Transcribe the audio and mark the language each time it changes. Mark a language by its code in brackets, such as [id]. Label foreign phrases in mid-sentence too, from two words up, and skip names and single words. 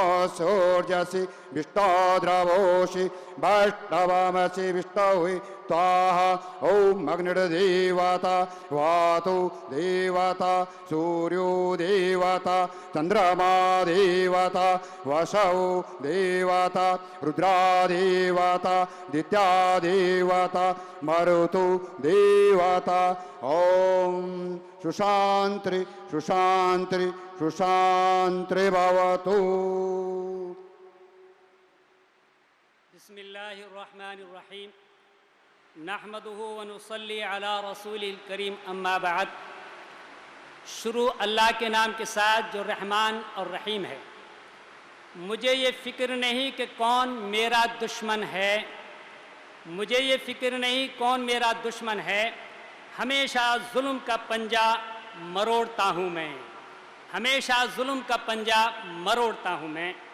[sa] सूर्यसि विष्णो द्रवोषि वैष्णवमसि विष्णुहि स्वाहा ॐ अग्निर्देवता वातु देवता सूर्यो देवता चंद्रमा देवता वसौ देवता रुद्रा देवता दित्या देवता मरुतु देवता ॐ सुशांति सुशांति सुशांति भवतु। [ar] بسم الله الرحمن الرحيم نحمده ونصلي على رسوله الكريم أما بعد. [hi] शुरू अल्लाह के नाम के साथ जो रहमान और रहीम है। मुझे ये फ़िक्र नहीं कि कौन मेरा दुश्मन है, मुझे ये फ़िक्र नहीं कौन मेरा दुश्मन है। हमेशा जुल्म का पंजा मरोड़ता हूँ मैं, हमेशा जुल्म का पंजा मरोड़ता हूँ मैं।